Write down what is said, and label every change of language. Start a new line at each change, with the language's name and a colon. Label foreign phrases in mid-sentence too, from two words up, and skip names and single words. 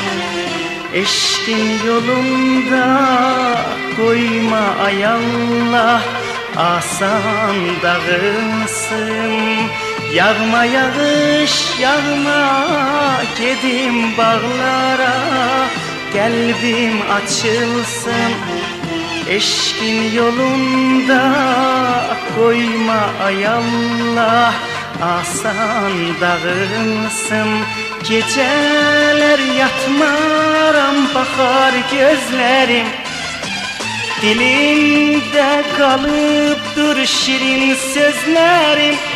Turkish: Eşkin yolunda koyma ay Allah, asan dağılsın.
Azerbaijani: Yağma yağış yağma, gedim bağlara,
Turkish: kalbim açılsın. Eşkin yolunda koyma ay Allah, asan dağılsın. Geceler yatmaram, bakar gözlerim, dilimde kalıptır şirin sözlerim.